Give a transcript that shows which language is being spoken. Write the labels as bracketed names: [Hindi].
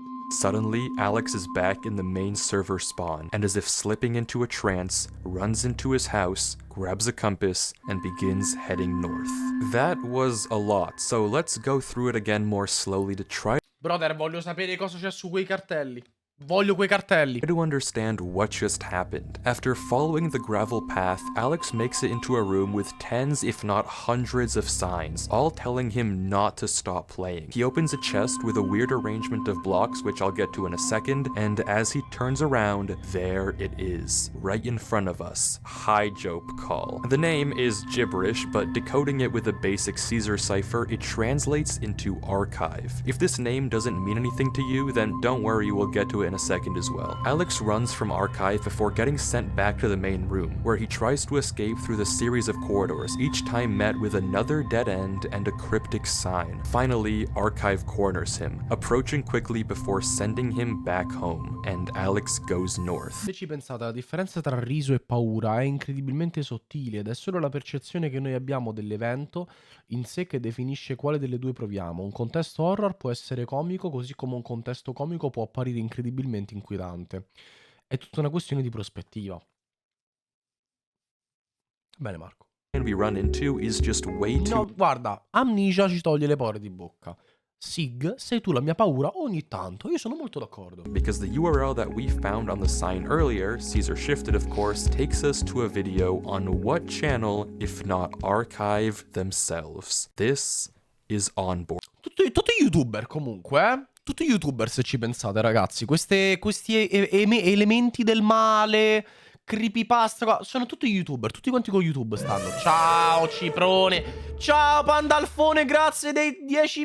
[English] Suddenly, Alex is back in the main server spawn, and as if slipping into a trance, runs into his house, grabs a compass, and begins heading north. That was a lot, so let's go through it again more slowly to try [Italian] Brother, voglio sapere cosa c'è su quei cartelli. Voglio quei cartelli. [English] to understand what just happened. After following the gravel path, Alex makes it into a room with tens if not hundreds of signs, all telling him not to stop playing. He opens a chest with a weird arrangement of blocks, which I'll get to in a second, and as he turns around, there it is, right in front of us. High Jope call. The name is gibberish, but decoding it with a basic Caesar cipher, it translates into archive. If this name doesn't mean anything to you, then don't worry, we'll get to it in a second as well. Alex runs from archive before getting sent back to the main room, where he tries to escape through the series of corridors, each time met with another dead end and a cryptic sign. Finally, archive corners him, approaching quickly before sending him back home, and Alex goes north. [Italian] Se ci pensate, la differenza tra riso e paura è incredibilmente sottile ed è solo la percezione che noi abbiamo dell'evento in sé che definisce quale delle due proviamo. Un contesto horror può essere comico, così come un contesto comico può apparire incredibilmente inquietante. È tutta una questione di prospettiva. Bene, Marco. [English] We run into is just way too [Italian] No, guarda, Amnesia ci toglie le pore di bocca. Sig, sei tu la mia paura ogni tanto. Io sono molto d'accordo. [English] because the URL that we found on the sign earlier, Caesar shifted of course, takes us to a video on what channel, if not archive themselves. This is Onboard. [Italian] Tutti youtuber comunque, eh? Tutti youtuber se ci pensate, ragazzi. Questi elementi del male, creepypasta, qua, sono tutti youtuber. Tutti quanti con YouTube stanno. Ciao Ciprone. Ciao Pandalfone, grazie dei 10